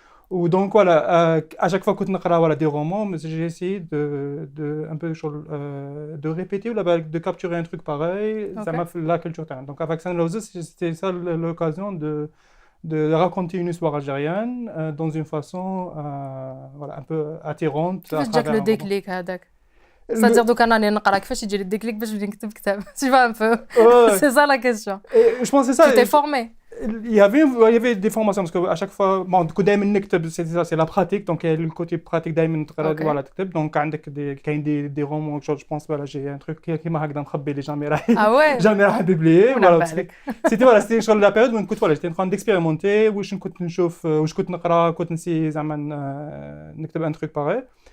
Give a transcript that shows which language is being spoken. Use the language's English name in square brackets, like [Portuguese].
[French] Ou donc voilà, à chaque fois que tu as des romans, j'ai essayé un peu de répéter ou de capturer un truc pareil. Ça m'a fait la culture. Donc avec Sand Roses, c'était ça l'occasion de raconter une histoire algérienne dans une façon un peu attirante. [Arabic] كيفاش جاك لو ديكليك هذاك؟ [French] C'est-à-dire [Arabic] دوك انا نقرا كيفاش يجي لي الديكليك باش نبدا نكتب كتاب. [French] Tu vois un peu. C'est ça la question. Je pense c'est ça. Tu t'es formé. Il y avait des formations parce qu'à chaque fois bon [Arabic] دائما نكتب [French] c'est la pratique donc il y a le côté pratique [Arabic] دائما تقرا [French] voilà تكتب donc عندك كاين دي رومون je pense voilà j'ai un truc [Arabic] كيما هكذا مخبي اللي [French] jamais [Arabic] راح بيبليي [French] voilà c'était شغل la période [Arabic] وين كنت [French] voilà j'étais en train d'expérimenter [Arabic] واش كنت نشوف واش كنت نقرا كنت نسي زعما نكتب [French] un truc pareil.